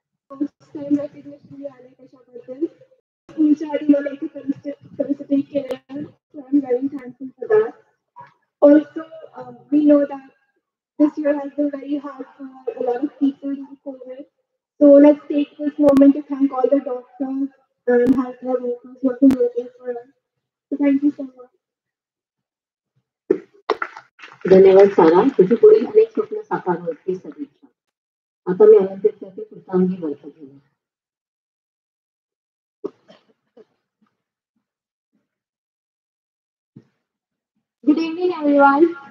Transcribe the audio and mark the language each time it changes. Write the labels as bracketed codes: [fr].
[mr] recognition मिळाले कशाबद्दल तुमच्या आधी मला इथे परिस्थिती केलं. [en] So I'm very thankful for that. Also, we know that this year has been very hard for a lot of people due to COVID. So let's take this moment to thank all the doctors and healthcare workers who have been working for us. So thank you so much. [mr] धन्यवाद सारा. तुझी पुढील अनेक स्वप्न साकार होती सदिच्छा. आता मी आमंत्रित करते कृतांगी वर्तक. [en] Good evening everyone.